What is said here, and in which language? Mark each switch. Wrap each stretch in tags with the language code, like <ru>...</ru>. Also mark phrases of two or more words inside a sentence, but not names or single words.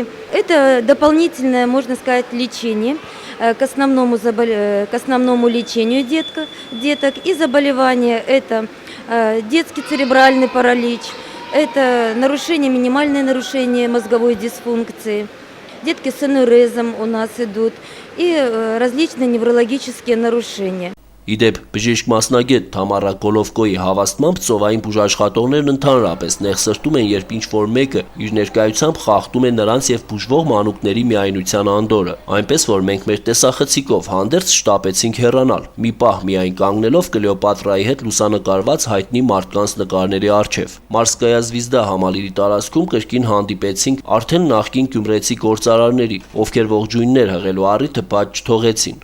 <ru>Это дополнительное, можно сказать, лечение к основному лечению деток. И заболевания это детский церебральный паралич, это минимальное нарушение мозговой дисфункции. Детки с энурезом у нас идут и различные неврологические нарушения.</ru> <hy>Իդեպ բժիշկ մասնագետ Թամարա Գոլովկոյի հավաստմամբ ծովային բուժաշխատողներն ընդհանրապես նեղսրտում են, երբ ինչ-որ մեկը իր ներկայությամբ խախտում է նրանց եւ բուժվող մանուկների միայնության անդորը, այնպես որ մենք մեր տեսախցիկով հանդերձ շտապեցինք հեռանալ, մի պահ միայն կանգնելով Կլեոպատրայի հետ լուսանկարված հայտնի մարդկանց նկարների առջև։ Մարսկայա Զվիզդա համալիրի տարածքում կրկին հանդիպեցինք արդեն նախկին գյումրեցի գործարարների, ովքեր ողջույններ հղելու առիթը բաց չթողեցին։</hy>